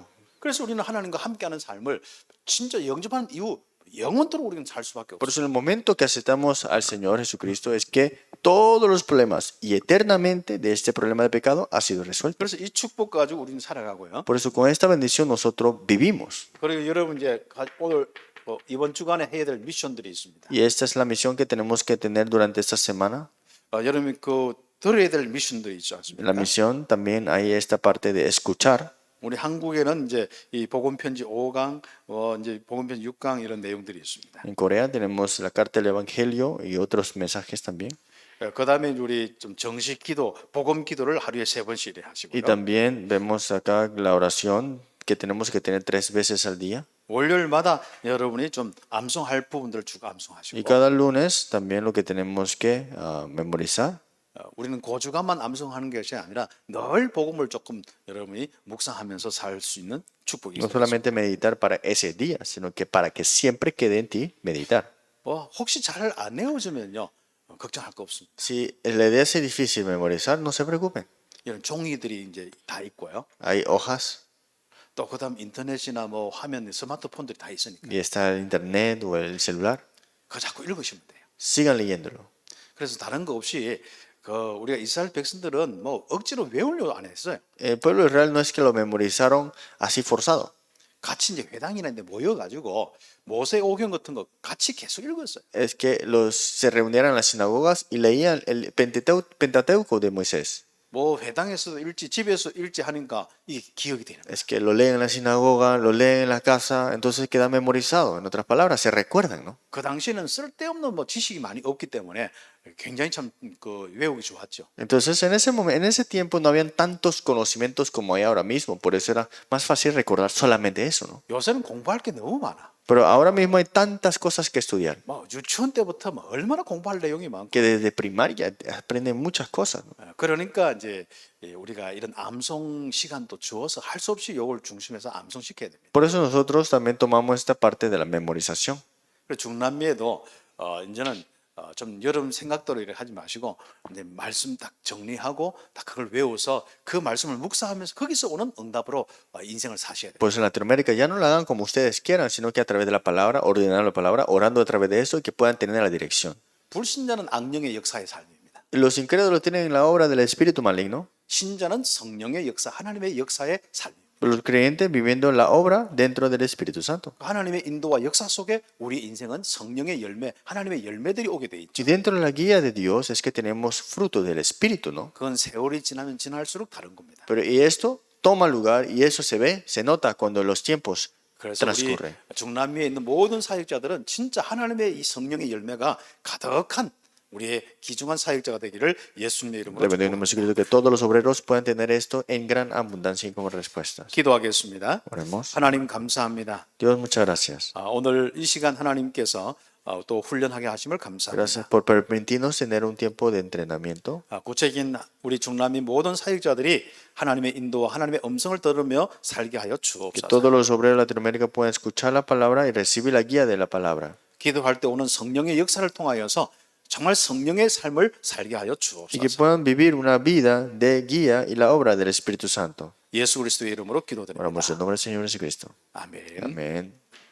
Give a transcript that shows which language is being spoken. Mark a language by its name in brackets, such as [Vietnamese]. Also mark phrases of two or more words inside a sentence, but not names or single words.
[Korean] 그래서 우리는 하나님과 함께하는 삶을 진짜 영접하는 이후 영원토록 우리는 살 수밖에 [Spanish] Por [Korean] 없어요. [Spanish] eso en el momento que aceptamos al Señor Jesucristo es que todos los problemas y eternamente de este problema de pecado ha sido resuelto. [Korean] 그래서 이 축복 가지고 우리는 살아가고요. [Spanish] Por eso con esta bendición nosotros vivimos. [Korean] 그리고 여러분 이제 오늘 이번 주간에 해야 될 미션들이 있습니다. [Spanish] Y esta es la misión que tenemos que tener durante esta semana. [Korean] 여러분이 그 들어야 될 미션들이 있지 [Spanish] La [Korean] 않습니까? [Spanish] misión también hay esta parte de escuchar. [Korean] 우리 한국에는 이제 이 복음 편지 5강, 이제 복음 편지 6강 이런 내용들이 있습니다. [Spanish] En Corea tenemos la carta del Evangelio y otros mensajes también. [Korean] 그다음에 우리 좀 정식 기도, 복음 기도를 하루에 3번씩 [Spanish] Y [Korean] 하시고요. [Spanish] también vemos acá la oración que tenemos que tener 3 veces al día. [Korean] 월요일마다 여러분이 좀 암송할 부분들을 쭉 [Spanish] Y [Korean] 암송하시고 [Spanish] cada lunes también lo que tenemos que memorizar. [Korean] 우리는 고주간만 암송하는 것이 아니라 늘 복음을 조금 여러분이 묵상하면서 살 수 있는 축복이 [Spanish] No [Korean] 있습니다. [Spanish] solamente meditar para ese día, sino que para que siempre quede en ti meditar. [Korean] 혹시 잘 안 외워지면요 걱정할 거 없습니다. [Spanish] Si la idea es difícil memorizar, no se preocupen. [Korean] 이런 종이들이 이제 다 있고요. [Spanish] Hay hojas [Korean] 또 그다음 인터넷이나 뭐 화면, 스마트폰들이 다 있으니까 [Spanish] y está el internet o el celular. [Korean] 그거 자꾸 읽으시면 돼요. [Spanish] Sigan leyéndolo. [Korean] 그래서 다른 거 없이 우리가 이스라엘 백성들은 뭐 억지로 외우려고 안 했어요. [Spanish] El pueblo de Israel no es que lo memorizaron así forzado. [Korean] 같이 이제 회당이나 데 모여가지고 모세 오경 같은 거 같이 계속 읽었어요. [Spanish] Es que se reunieran en las sinagogas y leían el Pentateuco de Moisés. [Korean] 뭐 회당에서도 읽지 집에서 읽지 하니까 이게 기억이 되는 거예요. [Spanish] Es que lo leen en la sinagoga, lo leen en la casa, entonces queda memorizado. En otras palabras, se recuerdan, ¿no? [Korean] 그 당시에는 쓸데없는 뭐 지식이 많이 없기 때문에 굉장히 참 외우기 좋았죠. [Spanish] Entonces, en ese tiempo no habían tantos conocimientos como hay ahora mismo, por eso era más fácil recordar solamente eso, ¿no? [Korean] 요새는 공부할 게 너무 많아. [Spanish] Pero ahora mismo hay tantas cosas que estudiar, [Korean] 뭐 유치원 때부터 뭐 얼마나 공부할 내용이 많고. [Spanish] que desde primaria aprenden muchas cosas, ¿no? [Korean] 그러니까 이제 우리가 이런 암송 시간도 주어서 할 수 없이 요걸 중심해서 암송 시켜야 됩니다. [Spanish] Por eso nosotros también tomamos esta parte de la memorización. [Korean] 그래서 중남미에도 이제는 좀 여러분 생각대로 이렇게 하지 마시고 이제 말씀 딱 정리하고 딱 그걸 외워서 그 말씀을 묵상하면서 거기서 오는 응답으로 인생을 사셔야 돼요. [Spanish] Pues en Latinoamérica ya no lo hagan como ustedes quieran, sino que a través de la palabra, ordenando la palabra, orando a través de eso y que puedan tener la dirección. [Korean] 불신자는 악령의 역사의 삶입니다. [Spanish] Los incrédulos tienen la obra del espíritu maligno, [Korean] 신자는 성령의 역사, 하나님의 역사의 삶입니다. [Spanish] pero los creyentes viviendo la obra dentro del Espíritu Santo. [Korean] 하나님의 인도와 역사 속에 우리 인생은 성령의 열매, 하나님의 열매들이 오게 돼 있죠. [Spanish] Y dentro de la guía de Dios es que tenemos fruto del Espíritu, ¿no? [Korean] 그건 세월이 지나면 지날수록 다른 겁니다. [Spanish] Pero y esto toma lugar y eso se ve, se nota cuando los tiempos [Korean] 그래서 우리 [Spanish] transcurren. [Korean] 중남미에 있는 모든 사역자들은 진짜 하나님의 이 성령의 열매가 가득한 우리의 귀중한 사역자가 되기를 예수님의 이름으로 [Spanish] Le bendecimos [Korean] 축복합니다. [Spanish] que todos los obreros puedan tener esto en gran abundancia y como respuestas. [Korean] 기도하겠습니다. [Spanish] Oremos. [Korean] 하나님 감사합니다. [Spanish] Dios, muchas gracias. [Korean] 오늘 이 시간 하나님께서 또 훈련하게 하심을 감사합니다. [Spanish] Gracias por permitirnos tener un tiempo de entrenamiento. [Korean] 구체적인 우리 중남미 모든 사역자들이 하나님의 인도와 하나님의 음성을 들으며 살게 하여 [Spanish] Que [Korean] 주옵소서. [Spanish] todos los obreros de Latinoamérica puedan escuchar la palabra y recibir la guía de la palabra. [Korean] 기도할 때 오는 성령의 역사를 통하여서 정말 성령의 삶을 살게 하여 [Spanish] Y que [Korean] 주옵소서. [Spanish] puedan vivir una vida de guía y la obra del Espíritu Santo. [Korean] 예수 그리스도의 이름으로 기도드립니다. [Spanish] Oramos en nombre del Señor Jesucristo. [Korean] 아멘. [Spanish] Amén.